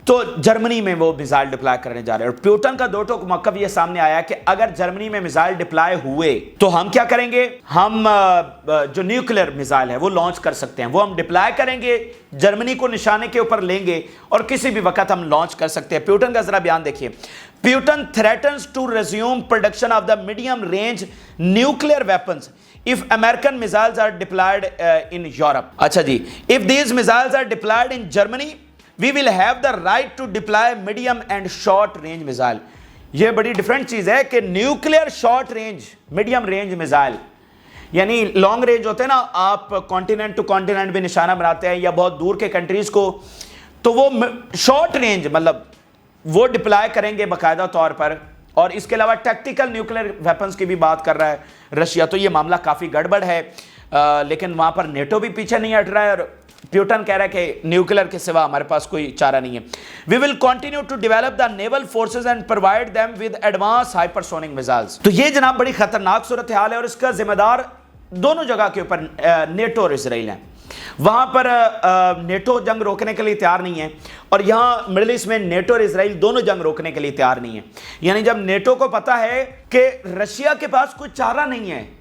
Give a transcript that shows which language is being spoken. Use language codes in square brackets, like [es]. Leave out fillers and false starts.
[ur] تو جرمنی میں وہ میزائل ڈپلائے کرنے جا رہے ہیں. اور پیوٹن کا 2 ٹوک موقف یہ سامنے آیا کہ اگر جرمنی میں میزائل ڈپلائے ہوئے تو ہم کیا کریں گے, ہم جو نیوکلیر میزائل ہے وہ لانچ کر سکتے ہیں, وہ ہم ڈپلائے کریں گے, جرمنی کو نشانے کے اوپر لیں گے اور کسی بھی وقت ہم لانچ کر سکتے ہیں. پیوٹن کا ذرا بیان دیکھیے. [en] Putin threatens to resume production of the medium range nuclear weapons if American missiles are deployed in Europe. [ur] اچھا جی, [en] if these missiles are deployed in Germany we will have the right to deploy medium and short range missile. [ur] یہ بڑی different چیز ہے کہ nuclear short range medium range missile, یعنی long range ہوتے ہیں نا, آپ کانٹیننٹ ٹو کانٹیننٹ بھی نشانہ بناتے ہیں یا بہت دور کے کنٹریز کو, تو وہ شارٹ رینج مطلب وہ ڈپلائے کریں گے باقاعدہ طور پر. اور اس کے علاوہ ٹیکٹیکل نیوکلیئر ویپنز کی بھی بات کر رہا ہے رشیا. تو یہ معاملہ کافی گڑبڑ ہے, لیکن وہاں پر نیٹو بھی پیچھے نہیں ہٹ رہا ہے, اور پیوٹن کہہ رہا ہے کہ نیوکلیئر کے سوا ہمارے پاس کوئی چارہ نہیں ہے. [en] We will continue to develop the naval forces and provide them with advanced hypersonic missiles. [ur] تو یہ جناب بڑی خطرناک صورتحال ہے, اور اس کا ذمہ دار دونوں جگہ کے اوپر نیٹو اور اسرائیل ہیں. وہاں پر نیٹو جنگ روکنے کے لیے تیار نہیں ہے, اور یہاں مڈل ایسٹ میں نیٹو اور اسرائیل دونوں جنگ روکنے کے لیے تیار نہیں ہے. یعنی جب نیٹو کو پتا ہے کہ رشیا کے پاس کوئی چارہ نہیں ہے